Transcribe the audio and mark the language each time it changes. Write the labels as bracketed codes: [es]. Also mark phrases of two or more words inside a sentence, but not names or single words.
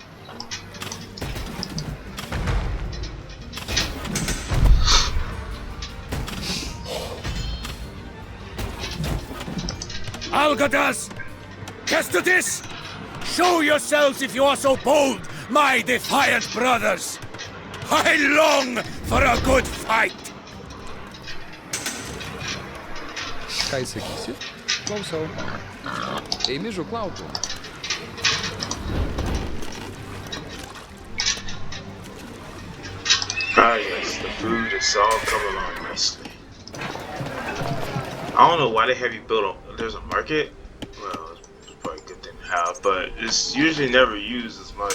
[en] Algadas! Kestutis! Show yourselves if you are so bold, my defiant brothers! I long for a good fight! [lt] Ką sakysi? Klausau. Eimi žuklautų. [en] Ah yes, the food is all coming along nicely. I don't know why they have you build a, there's a market. Well, it's probably a good thing to have, but it's usually never used as much.